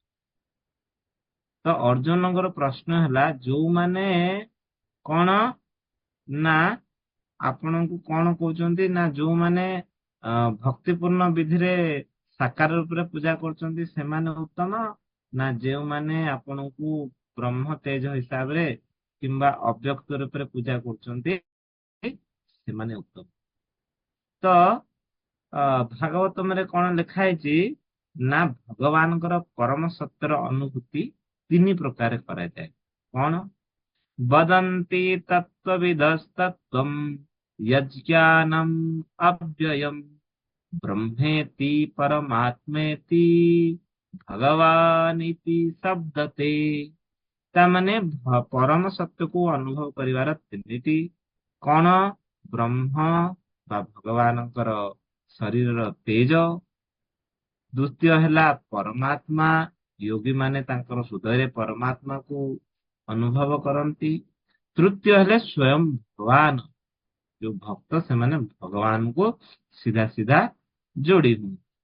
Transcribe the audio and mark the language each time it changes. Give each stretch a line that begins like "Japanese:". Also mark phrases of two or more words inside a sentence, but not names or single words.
Odia: ତ ଅର୍ଜୁନଙ୍କର ପ୍ରଶ୍ନ ହେଲା, ଯୋଉମାନେ କଣ ନା ଆପଣଙ୍କୁ କଣ କହୁଛନ୍ତି ନା, ଯୋଉମାନେ ଭକ୍ତିପୂର୍ଣ୍ଣ ବିଧିରେ ସାକାର ରୂପରେ ପୂଜା କରୁଛନ୍ତି ସେମାନେ ଉତ୍ତମ, ନା ଯେଉଁମାନେ ଆପଣଙ୍କୁ ବ୍ରହ୍ମ ତେଜ ହିସାବରେ କିମ୍ବା ଅବ୍ୟକ୍ତ ରୂପରେ ପୂଜା କରୁଛନ୍ତି ସେମାନେ ଉତ୍ତମ। ତ ଭାଗବତମରେ କଣ ଲେଖା ହେଇଛି ନା, ଭଗବାନଙ୍କର ପରମ ସତ୍ୟର ଅନୁଭୂତି ତିନି ପ୍ରକାର କରାଯାଏ। କଣ?
Sanskrit: वदन्ति तत्त्वविदस्तत्त्वम् यज्ञानम् अव्ययम् ब्रह्मेति परमात्मेति ଭଗବାନିତି ଶବ୍ଦତେ।
Odia: ତାମାନେ ପରମ ସତ୍ୟକୁ ଅନୁଭବ କରିବାର ତିନିଟି କଣ? ବ୍ରହ୍ମ ବା ଭଗବାନଙ୍କର ଶରୀରର ତେଜ, ଦ୍ୱିତୀୟ ହେଲା ପରମାତ୍ମା, ଯୋଗୀ ମାନେ ତାଙ୍କର ହୃଦୟରେ ପରମାତ୍ମାକୁ ଅନୁଭବ କରନ୍ତି, ତୃତୀୟ ହେଲେ ସ୍ୱୟଂ ଭଗବାନ, ଯୋଉ ଭକ୍ତ ସେମାନେ ଭଗବାନଙ୍କୁ ସିଧା ସିଧା ଯୋଡି ହୁଅନ୍ତି।